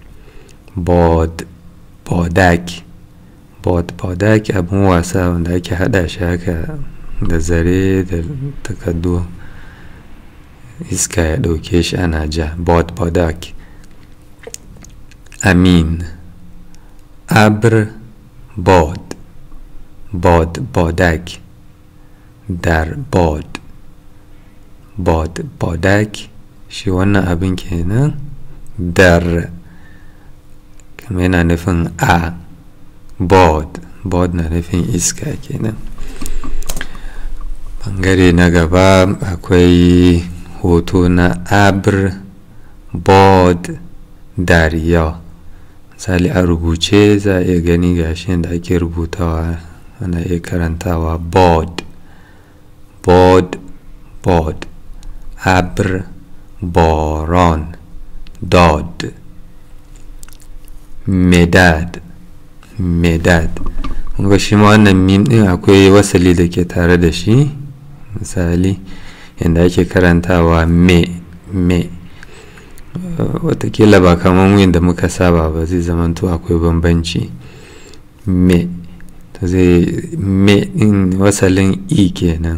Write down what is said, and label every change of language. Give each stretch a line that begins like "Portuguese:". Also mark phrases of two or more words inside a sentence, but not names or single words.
Hausa: Bodak abin wasa wanda ake hada shi haka da zare da takardu iska ya dauke shi ana ja. Bodak. امین.
Persian: ابر باد، باد بادک، در باد، باد بادک.
Hausa: shi wannan abin kenan. Dar kuma yana nufin a, bod, bod na nufin iska kenan. Bangare na gaba akwai hoto na abr, bod, dariya. Misali a rubuce za a iya gani gashi yadda ake rubutawa, ana iya karantawa bod, bod, bod. Abr,
Persian: باران، داد. مداد، مداد.
Hausa: kunga shi ma wannan mim din akwai wasali da ke tare da shi. Misali yadda ake karantawa me, me. Watakila ba kamar yadda muka saba ba, zai zamanto akwai bambanci. Me, to zai me din wasalin i kenan.